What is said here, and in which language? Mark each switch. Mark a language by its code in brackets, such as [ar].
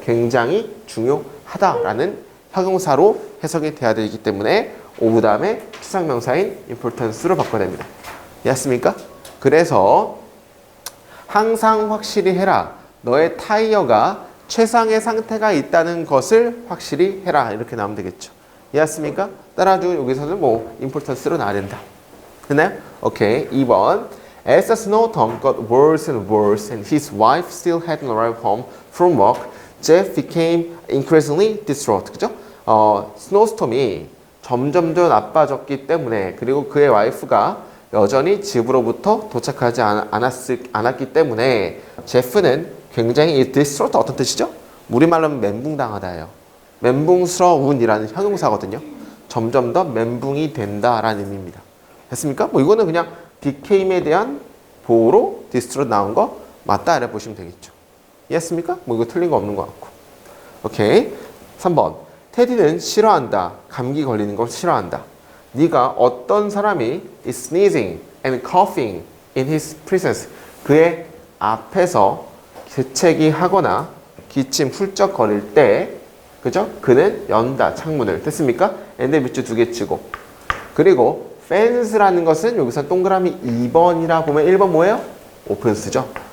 [ko] 굉장히 중요하다라는 형용사로 해석이 돼야 되기 때문에 of 다음에 추상명사인 importance로 바꿔야 됩니다. 이해했습니까? 그래서 항상 확실히 해라. 너의 타이어가 최상의 상태가 있다는 것을 확실히 해라. 이렇게 나오면 되겠죠. 이해했습니까? 따라서 여기서는 뭐 importance로 나와야 된다. 됐나요? 오케이. 2번. [en] As the snowstorm got worse and worse and his wife still hadn't arrived home from work, Jeff became increasingly distraught. [ko] 그죠? 스노우스톰이 점점 더 나빠졌기 때문에 그리고 그의 와이프가 여전히 집으로부터 도착하지 않았기 때문에 제프는 굉장히 distraught 어떤 뜻이죠? 우리말로는 멘붕당하다예요. 멘붕스러운이라는 형용사거든요. 점점 더 멘붕이 된다라는 의미입니다. 됐습니까? 뭐 이거는 그냥 became에 대한 보호로 distraught 나온 거 맞다 이렇게 보시면 되겠죠. 이해했습니까? 뭐 이거 틀린 거 없는 것 같고. 오케이. 3번. 테디는 싫어한다. 감기 걸리는 걸 싫어한다. 네가 어떤 사람이 [en] is sneezing and coughing in his presence. [ko] 그의 앞에서 재채기 하거나 기침 훌쩍 거릴 때 그죠? 그는 연다. 창문을. 됐습니까? and 밑줄 2개 치고. 그리고 fence라는 것은 여기서 동그라미 2번이라 보면 1번 뭐예요? opens죠.